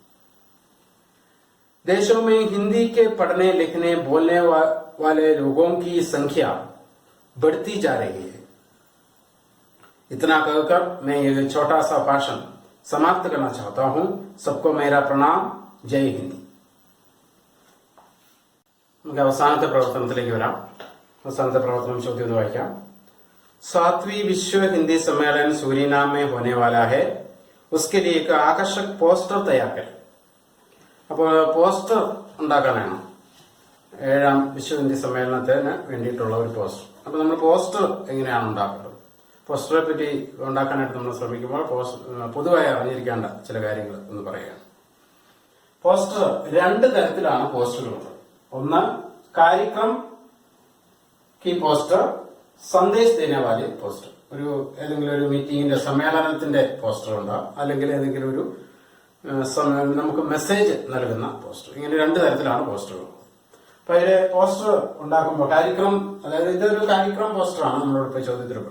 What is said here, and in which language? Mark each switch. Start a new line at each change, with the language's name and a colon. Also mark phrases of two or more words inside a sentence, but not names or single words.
Hindi: देशों में हिंदी के पढ़ने लिखने बोलने वाले लोगों की संख्या बढ़ती जा रही है. इतना कहकर मैं यह छोटा सा भाषण समाप्त करना चाहता हूं. सबको मेरा प्रणाम. जय हिंद.
Malayalam: നമുക്ക് അവസാനത്തെ പ്രവർത്തനത്തിലേക്ക് വരാം. അവസാനത്തെ പ്രവർത്തനം ചോദ്യം വായിക്കാം.
Hindi: 7वीं विश्व हिंदी सम्मेलन सूरीनाम में होने वाला है. उसके लिए एक आकर्षक पोस्टर तैयार करें.
Malayalam: അപ്പോൾ പോസ്റ്റർ ഉണ്ടാക്കാനാണ് 7ാം വിശ്വ ഹിന്ദി സമ്മേളനത്തിന് വേണ്ടിയിട്ടുള്ള ഒരു പോസ്റ്റർ. അപ്പൊ നമ്മൾ പോസ്റ്റർ എങ്ങനെയാണ് ഉണ്ടാക്കുന്നത്? പോസ്റ്ററെ പറ്റി ഉണ്ടാക്കാനായിട്ട് നമ്മൾ ശ്രമിക്കുമ്പോൾ പൊതുവായി അറിഞ്ഞിരിക്കേണ്ട ചില കാര്യങ്ങൾ എന്ന് പറയുകയാണ്. പോസ്റ്റർ 2 തരത്തിലാണ് പോസ്റ്ററുകൾ ഉള്ളത്.
Hindi: ഒന്ന് कार्यक्रम की पोस्टर संदेश देने वाले पोस्टर.
Malayalam: ഏതെങ്കിലും ഒരു മീറ്റിംഗിന്റെ സമ്മേളനത്തിന്റെ പോസ്റ്റർ ഉണ്ടാവും, അല്ലെങ്കിൽ ഏതെങ്കിലും ഒരു നമുക്ക് മെസ്സേജ് നൽകുന്ന പോസ്റ്റർ. ഇങ്ങനെ രണ്ട് തരത്തിലാണ് പോസ്റ്ററുകൾ. അപ്പൊ അതിലെ പോസ്റ്റർ ഉണ്ടാക്കുമ്പോൾ കാര്യക്രമം, അതായത് ഇതൊരു കാര്യക്രമം പോസ്റ്ററാണ് നമ്മളോട് ഇപ്പോൾ ചോദ്യത്തിൽപ്പെടും.